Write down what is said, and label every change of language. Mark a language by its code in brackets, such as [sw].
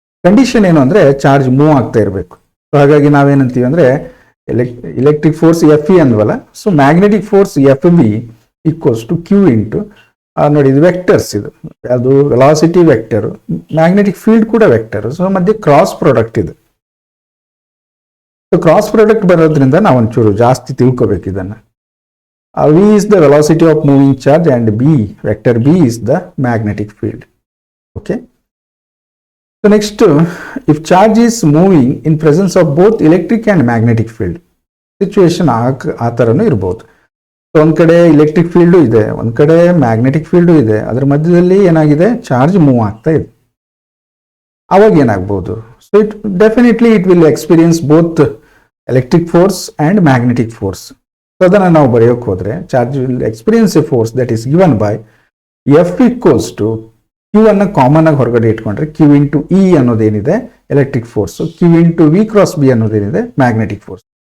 [kn] Condition ಏನು ಅಂದರೆ charge move ಆಗ್ತಾ ಇರಬೇಕು. ಸೊ ಹಾಗಾಗಿ ನಾವೇನಂತೀವಿ ಅಂದರೆ electric force FE ಅಂದ್ವಲ್ಲ, so magnetic force FB equals to Q into ನೋಡಿ, ಇದು ವೆಕ್ಟರ್ಸ್, ಇದು ಅದು ವೆಲಾಸಿಟಿ ವೆಕ್ಟರು, ಮ್ಯಾಗ್ನೆಟಿಕ್ ಫೀಲ್ಡ್ ಕೂಡ ವೆಕ್ಟರು, ಸೊ ಮಧ್ಯೆ ಕ್ರಾಸ್ ಪ್ರಾಡಕ್ಟ್ ಇದೆ. ಸೊ ಕ್ರಾಸ್ ಪ್ರಾಡಕ್ಟ್ ಬರೋದ್ರಿಂದ ನಾವು ಒಂಚೂರು ಜಾಸ್ತಿ ತಿಳ್ಕೊಬೇಕು ಇದನ್ನು. [en] V is the velocity of moving charge and vector B is the magnetic field. Okay. So next, if charge is moving in presence of both electric and magnetic field, [kn] situation ಆ ಥರನೂ ಇರ್ಬೋದು. So ಒಂದು ಕಡೆ electric field ಇದೆ, ಒಂದು ಕಡೆ magnetic field ಇದೆ, ಅದರ ಮಧ್ಯದಲ್ಲಿ ಏನಾಗಿದೆ, ಚಾರ್ಜ್ ಮೂವ್ ಆಗ್ತಾ ಇದೆ. ಆವಾಗ ಏನಾಗ್ಬೋದು, [en] So definitely it will experience both electric force and magnetic force. [kn] So ಅದನ್ನು ನಾವು ಬರೆಯೋಕೆ ಹೋದರೆ [en] charge will experience a force that is given by [kn] F equals to Q ಅನ್ನು ಕಾಮನ್ ಆಗಿ ಹೊರಗಡೆ ಇಟ್ಕೊಂಡ್ರೆ Q into E ಅನ್ನೋದೇನಿದೆ electric force, Q into V cross B ಅನ್ನೋದೇನಿದೆ magnetic force.